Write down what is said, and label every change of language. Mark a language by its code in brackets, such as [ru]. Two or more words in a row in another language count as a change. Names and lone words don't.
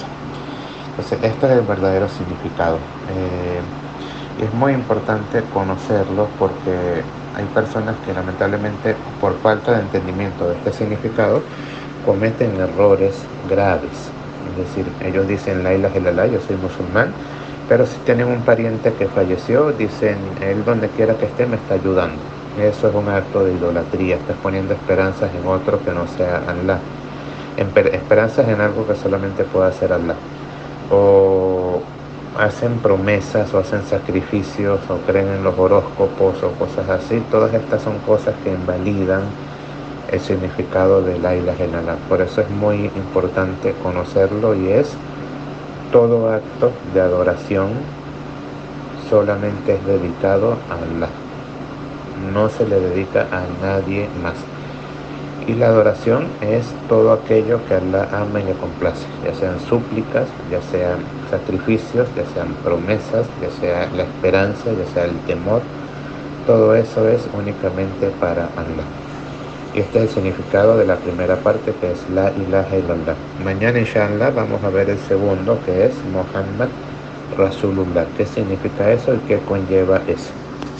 [es] Entonces, este es el verdadero significado. Es muy importante conocerlo, porque hay personas que lamentablemente, por falta de entendimiento de este significado, cometen errores graves. Es decir, ellos dicen [ar] لا إله إلا الله, [es] yo soy musulmán, pero si tienen un pariente que falleció, dicen, él donde quiera que esté me está ayudando. Eso es un acto de idolatría, estás poniendo esperanzas en otro que no sea Allah, esperanzas en algo que solamente pueda hacer Allah. O hacen promesas, o hacen sacrificios, o creen en los horóscopos, o cosas así. Todas estas son cosas que invalidan el significado de [ar] لا إله إلا الله. [es] Por eso es muy importante conocerlo, y es todo acto de adoración solamente es dedicado a Allah, no se le dedica a nadie más. Y la adoración es todo aquello que Allah ama y le complace, ya sean súplicas, ya sean sacrificios, ya sean promesas, ya sea la esperanza, ya sea el temor. Todo eso es únicamente para Allah. Y este es el significado de la primera parte, que es [ar] لا إله إلا الله. [es] Mañana, inshallah, vamos a ver el segundo, que es [ar] محمد رسول الله. [es] ¿Qué significa eso y qué conlleva eso?